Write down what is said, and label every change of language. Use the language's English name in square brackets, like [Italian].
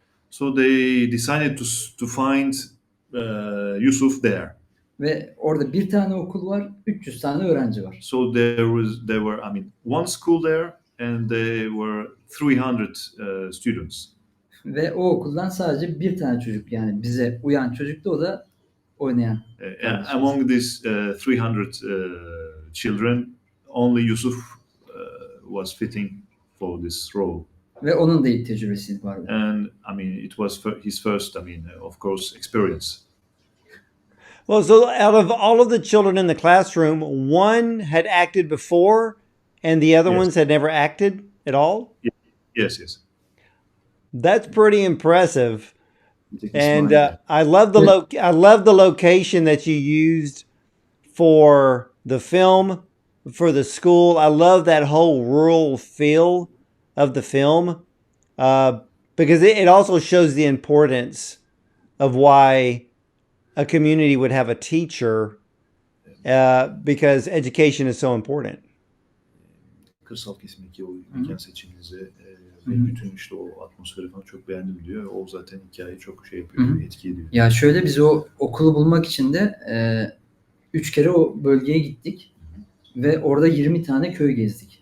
[English] So they decided to find Yusuf there. [Turkish] Ve orada bir tane okul var, 300 tane öğrenci var. [English] So there were one school there, and there were 300 students. [Turkish] Ve o okuldan sadece bir tane çocuk, yani bize uyan çocuktu, o da oynayan. [English] Among these 300 children, only Yusuf was fitting for this role. [Turkish] Ve onun da ilk tecrübesiydi bu arada. [English] And it was his first, of course, experience. Well, so out of all of the children in the classroom, one had acted before and the other ones had never acted at all? Yes. That's pretty impressive. And I love the location that you used for the film, for the school. I love that whole rural feel of the film, because it also shows the importance of why a community would have a teacher, because education is so important. [Turkish] Kırsal kesimdeki o mekan seçiminizi ve bütün işte o atmosferi falan çok beğendim diyor. O zaten hikayeyi çok yapıyor, etki ediyor. Ya şöyle, biz o okulu bulmak için de 3 kere o bölgeye gittik ve orada 20 tane köy gezdik.